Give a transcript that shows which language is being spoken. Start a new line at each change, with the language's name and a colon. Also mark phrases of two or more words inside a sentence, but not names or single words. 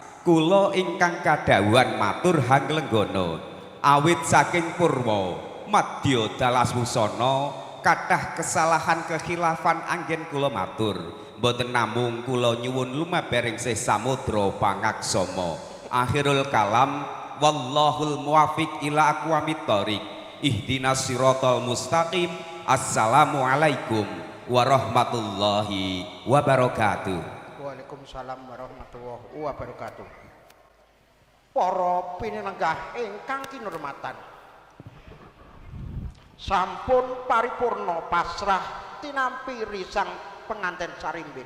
Javanese: kula ingkang kadhawuhan matur hanglenggana awit saking purwa madya dalas wusana kathah kesalahan kekhilafan anggen kula matur mboten namung kula nyuwun lumebering sih samudra pangaksama
Arabic: آخر الكلام والله الموفق إلى أقوم الطريق اهدنا الصراط المستقيم السلام عليكم ورحمة الله وبركاته. وعليكم السلام ورحمة الله وبركاته.
Javanese: Para pinenenggah ingkang kinurmatan sampun paripurna pasrah tinampi risang penganten sarimbit.